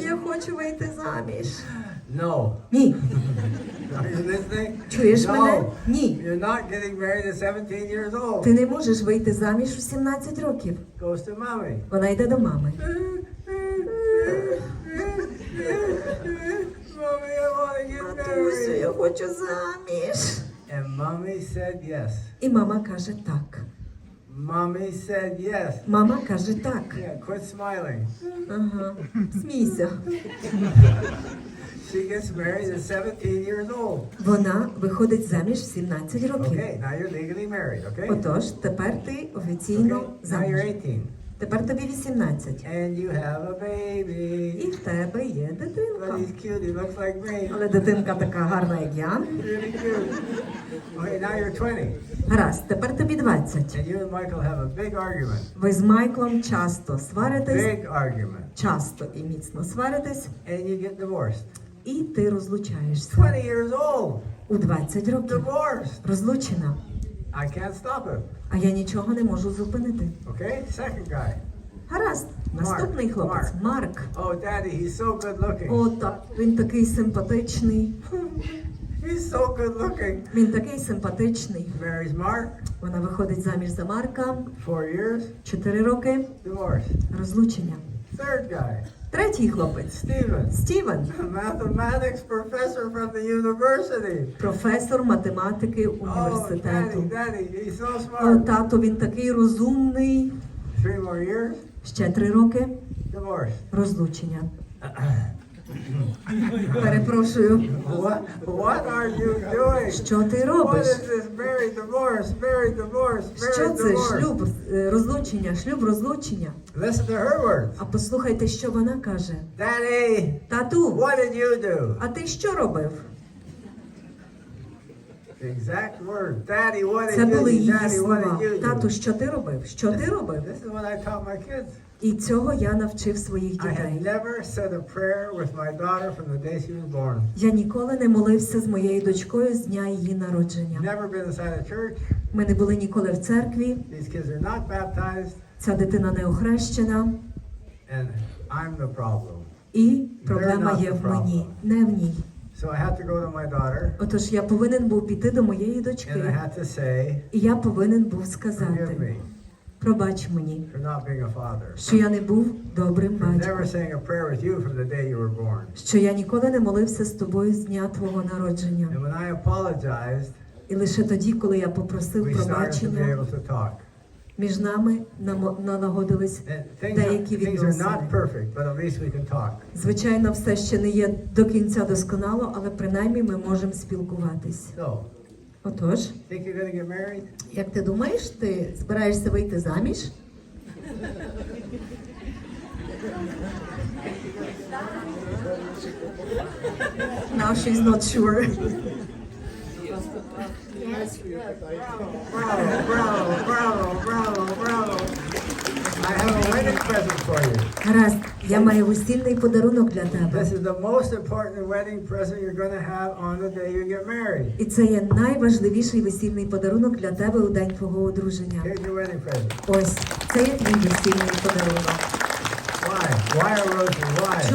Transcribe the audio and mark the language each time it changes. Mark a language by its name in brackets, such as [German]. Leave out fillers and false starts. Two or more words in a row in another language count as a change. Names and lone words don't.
[Ukrainian] Я хочу вийти заміж. [English] No. [Ukrainian] Ні. [English] Are you listening? [Ukrainian] Чуєш [English] No. [Ukrainian] мене? Ні. [English] You're not getting married at 17 years old. [Ukrainian] Ти не можеш вийти заміж у 17 років. [English] Goes to mommy. [Ukrainian] Вона йде до мами. [English] Mommy, I want to get [Ukrainian] Татусю, [English] married. [Ukrainian] я хочу заміж. [English] And mommy said yes. [Ukrainian] І мама каже так. [English] Mommy said yes. [Ukrainian] Мама каже так. [English] Yeah, quit smiling. [Ukrainian] Ага. Смійся. [English] She gets married at 17 years old. [Ukrainian] Вона виходить заміж в 17 років. [English] Okay, now you're legally married, okay? [Ukrainian] Отож, тепер ти офіційно [English] Okay, now you're [Ukrainian] заміж. 18. Тепер тобі 18. [English] And you have a baby. [Ukrainian] І в тебе є [English] But [Ukrainian] дитинка. [English] he's cute, he looks like me. [Ukrainian] Але дитинка така гарна, як я. [English] Really cute. Okay, now you're 20. [Ukrainian] Гаразд, тепер тобі 20. [English] And you and Michael have a big argument. [Ukrainian] Ви з Майклом часто сваритесь, [English] Big argument. [Ukrainian] часто і міцно сваритесь, [English] And you get divorced. [Ukrainian] і ти розлучаєшся. [English] 20 years old. [Ukrainian] У 20 років. [English] Divorced. [Ukrainian] Розлучена. [English] I can't stop him. [Ukrainian] А я нічого не можу зупинити. [English] Okay, second guy. [Ukrainian] Гаразд, наступний хлопець. Марк. [English] Oh, Daddy, he's so good looking. [Ukrainian] О, так, він такий симпатичний. [English] He's so good looking. [Ukrainian] Він такий симпатичний. [English] Marries Mark. [Ukrainian] Вона виходить заміж за Марка. [English] 4 years. [Ukrainian] 4 роки. [English] Divorce. [Ukrainian] Розлучення. [English] Third guy. [Ukrainian] Третій хлопець. [English] Steven. [Ukrainian] Стівен. [English] Mathematics professor from the university. [Ukrainian] Професор математики [English] Oh, [Ukrainian] університету. [English] Daddy, he's so [Ukrainian] О, [English] smart. [Ukrainian] тато, він такий розумний. [English] 3 more years. [Ukrainian] Ще 3 роки. [English] Divorce. [Ukrainian] Розлучення. Перепрошую. [English] What are you doing? [Ukrainian] Що ти [English] What [Ukrainian] робиш? [English] is this? Married, divorce, married, divorce, [Ukrainian] Що [English] married, [Ukrainian] це? [English] divorce. [Ukrainian] Шлюб, розлучення, шлюб, розлучення. [English] Listen to her words. [Ukrainian] А послухайте, що вона каже. [English] Daddy, [Ukrainian] Тату, [English] what did you do? [Ukrainian] а ти що робив? [English] Exact word. Daddy, what [Ukrainian] Це [English] did you [Ukrainian] були [English] do? [Ukrainian] її [English] Daddy, what [Ukrainian] слова. [English] did you [Ukrainian] Тату, [English] do? [Ukrainian] що ти робив? Що ти робив? [English] This is what I taught my kids. [Ukrainian] І цього я навчив своїх [English] I had [Ukrainian] дітей. [English] never said a prayer with my daughter from the day she was born. [Ukrainian] Я ніколи не молився з моєю дочкою з дня її народження. [English] Never been inside a church. [Ukrainian] Ми не були ніколи в церкві. [English] These kids are not baptized. [Ukrainian] Ця дитина не охрещена. [English] And I'm the problem. [Ukrainian] І проблема є в мені, не в ній. [English] So I had to go to my daughter. [Ukrainian] Отож я повинен був піти до моєї [English] And I [Ukrainian] дочки. [English] had to say, [Ukrainian] І я повинен був [English] forgive [Ukrainian] сказати, [English] me [Ukrainian] пробач мені, [English] for not being a father. [Ukrainian] що я не був добрим [English] For never [Ukrainian] батьком. [English] saying a prayer with you from the day you were born. [Ukrainian] Що я ніколи не молився з тобою з дня твого народження. [English] And when I apologized, [Ukrainian] І лише тоді, коли я попросив [English] we started to be [Ukrainian] пробачення, [English] able to talk. [Ukrainian] між нами налагодились [English] And [Ukrainian] деякі [English] things are [Ukrainian] відносини. [English] not perfect, but at least we can talk. [Ukrainian] Звичайно, все ще не є до кінця досконало, але принаймні ми можемо спілкуватись. [English] So, [Ukrainian] Отож, [English] think you're going to get married? [Ukrainian] як ти думаєш, ти збираєшся вийти заміж? [English] Now she's not sure. Bravo, bravo, bravo, bravo, bravo. I have a wedding present for you. [Ukrainian] Гаразд, я маю весільний подарунок для тебе. [English] This is the most important wedding present you're going to have on the day you get married. [Ukrainian] І це є найважливіший весільний подарунок для тебе у день твого одруження. [English] Here's your wedding present. [Ukrainian] Ось, це є твій весільний подарунок. [English] Why? Why a rosary? Why?